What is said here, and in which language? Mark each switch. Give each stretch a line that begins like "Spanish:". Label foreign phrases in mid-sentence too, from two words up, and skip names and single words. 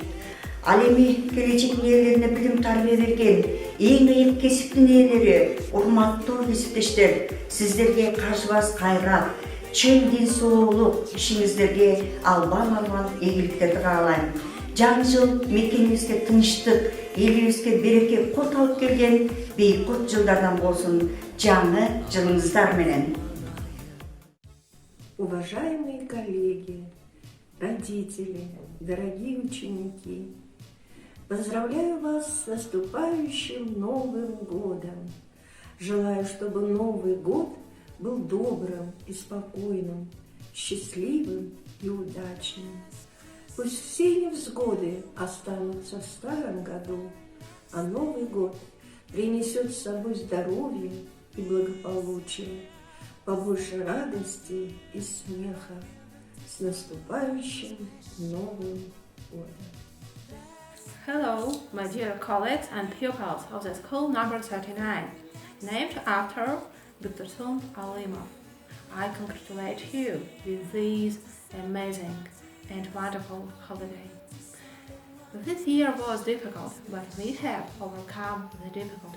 Kyrgyz: Ал эми келечектин ээлерине билим тарбия берген эң ыйык кесиптин ээлери, урматтуу кесиптештер, сиздерге каржыбас кайрат, чың ден соолук, ишиңиздерге албан ийгиликтерди каалайм. Жаңы жыл мекенибизге тынчтык, элибизге береке кот алып келген бейкут жылдардан болсун. Жаңы жылыңыздар менен.
Russian: Уважаемые коллеги, родители, дорогие ученики, поздравляю вас с наступающим Новым годом. Желаю, чтобы Новый год был добрым и спокойным, счастливым и удачным. Пусть все невзгоды останутся в старом году, а Новый год принесет с собой здоровье и благополучие, побольше радости и смеха. С наступающим Новым годом!
English: Hello, my dear colleagues and pupils of the school number 39, named after Bektursun Alimov. I congratulate you with this amazing and wonderful holiday. This year was difficult, but we have overcome the difficulties.